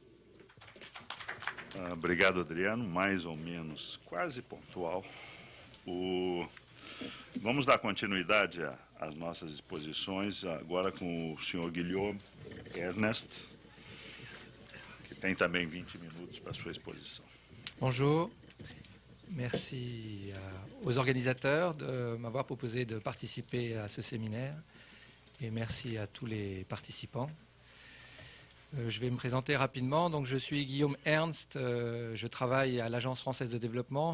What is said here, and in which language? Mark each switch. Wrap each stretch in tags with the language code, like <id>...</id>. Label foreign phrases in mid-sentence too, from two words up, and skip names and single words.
<pt>Obrigado, Adriano. Mais ou menos, quase pontual. Vamos dar continuidade às nossas exposições, agora com o senhor Guillaume Ernest, que tem também 20 minutos para a sua exposição.</pt> <fr>Bonjour. Merci aux organisateurs de m'avoir proposé de participer à ce séminaire et merci à tous les participants. Je vais me présenter rapidement. Donc, je suis Guillaume Ernst, je travaille à l'Agence française de développement.</fr>